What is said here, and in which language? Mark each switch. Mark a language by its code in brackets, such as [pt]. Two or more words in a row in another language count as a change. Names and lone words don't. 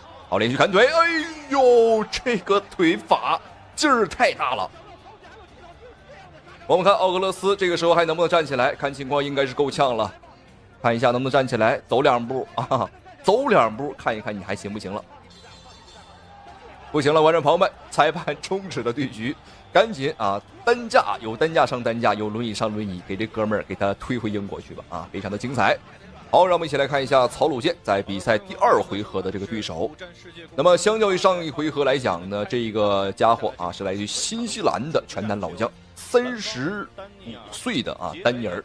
[zh] 好，連續砍腿，哎呦，這個腿法勁兒太大了。我們看奧格勒斯這個時候還能不能站起來？看情況應該是夠嗆了，看一下能不能站起來，走2步啊，走2步，看一看你還行不行了。不行了，觀眾朋友們，裁判終止了對局。趕緊啊！擔架有擔架上擔架，有輪椅上輪椅，給這哥們兒給他推回英國去吧！啊，非常的精彩。好，讓我們一起來看一下曹魯健在比賽第2回合的這個對手。那麼，相較於上一回合來講呢，這個家伙啊是來自於新西蘭的拳壇老將，35歲的啊丹尼爾。